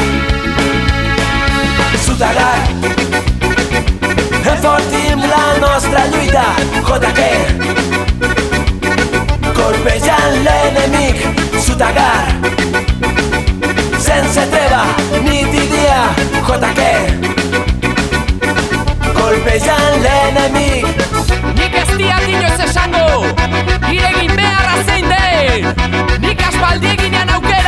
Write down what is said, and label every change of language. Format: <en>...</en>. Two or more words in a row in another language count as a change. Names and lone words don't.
<ca>Sutagar, enfortim la nostra lluita. JK, colpejant l'enemic. Sutagar, sense treva, nit i dia. JK, colpejant l'enemic.</ca> <eu>Nik ez diat inoiz esango nire egin beharra zein den. Nik aspaldi eginean auke</eu>